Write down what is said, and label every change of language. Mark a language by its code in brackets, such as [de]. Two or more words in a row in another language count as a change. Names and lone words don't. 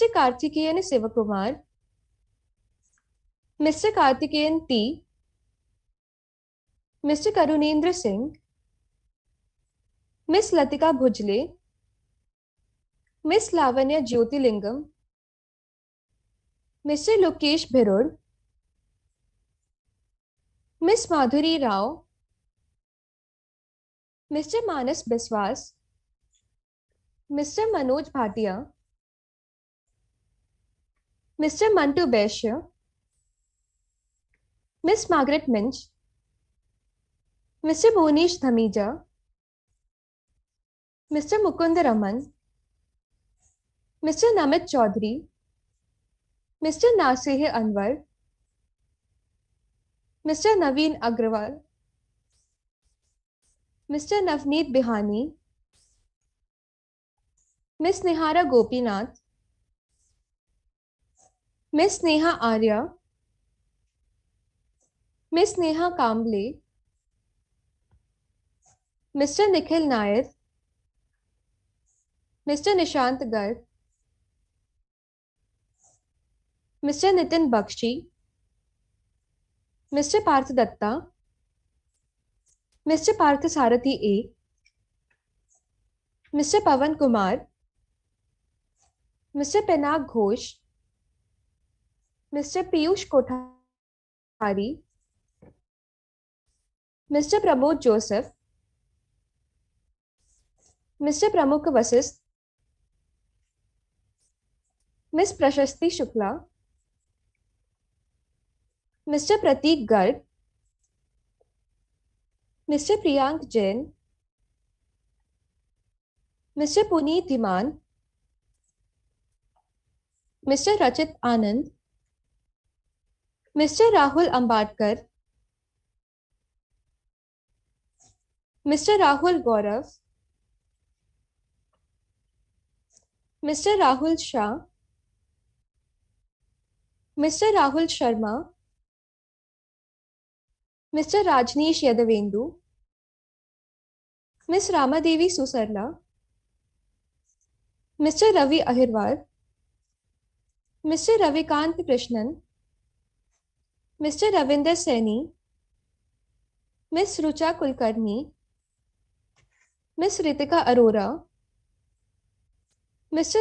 [en] Karthikeyan Sivakumar, Mr. Karthikeyan T, Mr. Karunendra Singh, Miss Latika Bhujle, Miss Lavanya Jyotilingam, Mr. Lokesh Bhirod, Miss Madhuri Rao, Mr. Manas Biswas, Mr. Manoj Bhatia, Mr. Mantu Besha, Miss Margaret Minch, Mr. Bonish Dhamija, Mr. Mukunda Raman, Mr. Namit Chaudhary, Mr. Nasih Anwar, Mr. Naveen Agrawal, Mr. Navneet Bihani, Miss Nihara Gopinath, Miss Neha Arya, Miss Neha Kamble, Mr. Nikhil Nair, Mr. Nishant Garg, Mr. Nitin Bakshi, Mr. Parth Datta, Mr. Parth Sarathi A, Mr. Pavan Kumar, Mr. Pinag Ghosh, Mr. Piyush Kothari, Mr. Pramod Joseph, Mr. Pramukh Vasist, Miss Prashasti Shukla, Mr. Prateek Garg, Mr. Priyank Jain, Mr. Puneet Dhiman, Mr. Rachit Anand, Mr. Rahul Ambadkar, Mr. Rahul Gaurav, Mr. Rahul Shah, Mr. Rahul Sharma, Mr. Rajneesh Yadavendu, Miss Ramadevi Susarla, Mr. Ravi Ahirwar, Mr. Ravikant Krishnan, Mr. Ravinder Saini, Miss Rucha Kulkarni, Miss Ritika Arora, Mr.